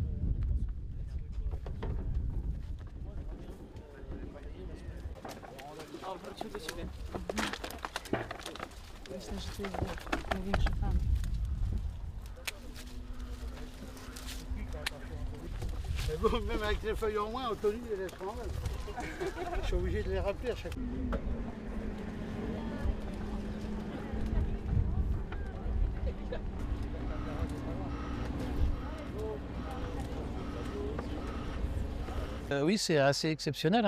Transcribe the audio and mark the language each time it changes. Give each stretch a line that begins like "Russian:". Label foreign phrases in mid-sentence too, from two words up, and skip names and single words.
Polish: O, wrócił do ciebie. Myślę, że to jest największy fan.
French: Mais bon, même avec les feuilles en moins, Anthony les laisse quand même. Je suis obligé de les rappeler à chaque fois. Oui, c'est assez exceptionnel.